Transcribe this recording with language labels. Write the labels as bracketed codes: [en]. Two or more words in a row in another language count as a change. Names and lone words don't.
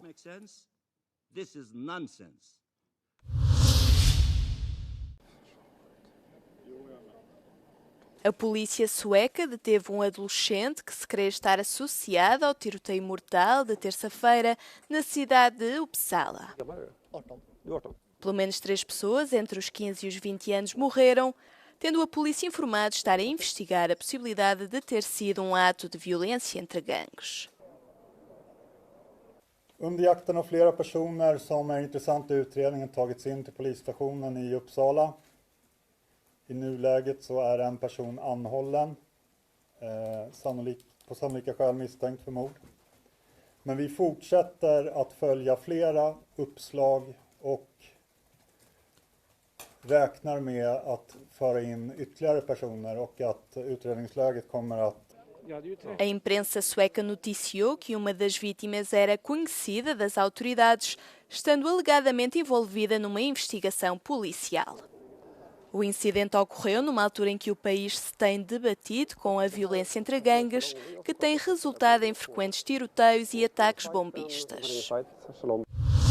[pt] A polícia sueca deteve um adolescente que se crê estar associado ao tiroteio mortal de terça-feira na cidade de Uppsala. Pelo menos 3 pessoas, entre os 15 e os 20 anos, morreram, tendo a polícia informado estar a investigar a possibilidade de ter sido um ato de violência entre gangues. [sv] Under jakten har flera personer som är intressanta i utredningen tagits in till polisstationen i Uppsala. I nuläget så är en person anhållen, på sannolika skäl misstänkt för mord. Men vi fortsätter att följa flera uppslag och räknar med att föra in ytterligare personer och att utredningsläget kommer att... [pt] A imprensa sueca noticiou que uma das vítimas era conhecida das autoridades, estando alegadamente envolvida numa investigação policial. O incidente ocorreu numa altura em que o país se tem debatido com a violência entre gangues, que tem resultado em frequentes tiroteios e ataques bombistas.